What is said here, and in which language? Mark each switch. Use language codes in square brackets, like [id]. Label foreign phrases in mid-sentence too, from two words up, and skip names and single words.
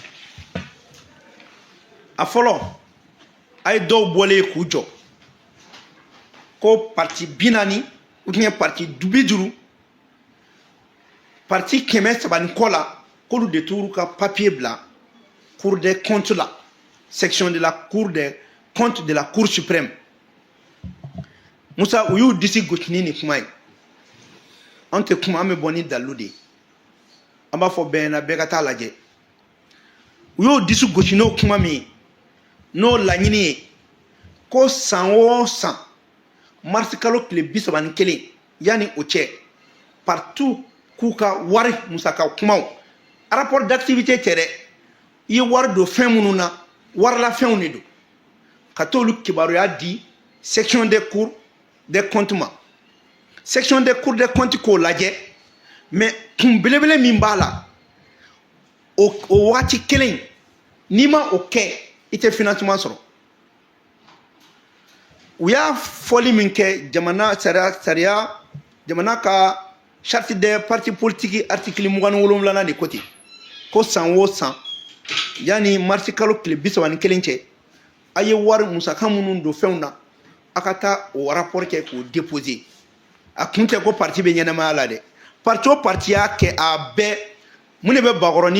[bm] a fɔlɔ a ye dɔw bɔlen k'u jɔ ko parti 40 [fr] ou bien [bm] parti 50 parti 300 kɔ la k'olu de t'u ka papier bila [fr] cour des comptes [bm] la [fr] section de la cour des comptes de la cour suprême [bm] Musa u y'u disi gosi ni kuma ye an tɛ kuma an bɛ bɔ ni dalilu de ye an b'a fɔ bɛɛ ɲɛna bɛɛ ka taa lajɛ u y'o disi gosi n'o kuma min ye n'o laɲini ye ko san o san marisi kalo tile 31 yanni o cɛ partout k'u ka wari musaka kumaw [fr] rapport d'activité [bm] tɛ dɛ i ye wari don fɛn minnu na warilafɛnw de don ka t'olu kibaruya di [fr] section des cours des comptes [bm] ma [fr] section des cours des comptes [bm] k'o lajɛ mais kun belebele min b'a la o waati kelen n'i ma o kɛ i tɛ financement sɔrɔ u y'a fɔli min kɛ jamana sariya jamana ka [fr] charte des partis politiques article 27 de côté [bm] ko san o san yani marisi kalo tile 31 cɛ a ye wari musaka minnu don fɛnw na a ka taa o rapport kɛ k'o déposer a kun tɛ ko parti bɛ ɲɛnamaya la dɛ parti o parti y'a kɛ a bɛɛ mun de bɛ bakɔrɔ